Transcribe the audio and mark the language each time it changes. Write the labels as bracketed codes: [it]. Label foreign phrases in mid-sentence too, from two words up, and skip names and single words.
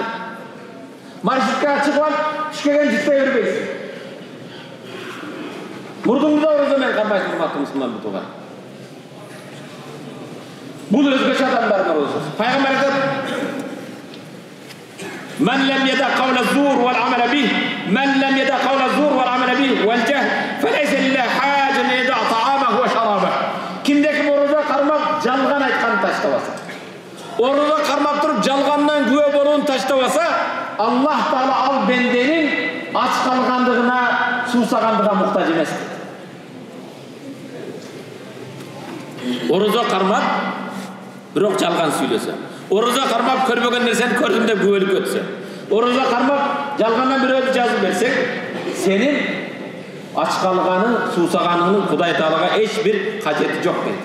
[ky] Маршруткага чыгып алып, түшкөгөн жытпай бербейсиң. Мурдуңду да ороза менен кармайсың, урматтуу мусулман бутуган. Бул өзгөчө адамдардын орозасы. Пайгамбар айтат: [ar] "من لم يدع قول الزور والعمل به، من لم يدع قول الزور والعمل به والجهل، فليس لله حاجة يدع طعامه وشرابه." [ky] Кимде ким ороза кармап, жалган айтканды таштабаса, ороза кармап туруп жалгандан күбө болуун таштабаса, Аллах Таала ал бенденин ач калгандыгына, суусагандыгына муктаж эмес. Ороза кармап, бирок жалган сүйлөсө, ороза кармап көрбөгөн нерсени көрдүм деп күбөлүк өтсө, ороза кармап жалгандан бирөөлү жазып берсең, сенин ач калганың, суусаганыңдын Кудай Таалага эч бир кажети жок дейт.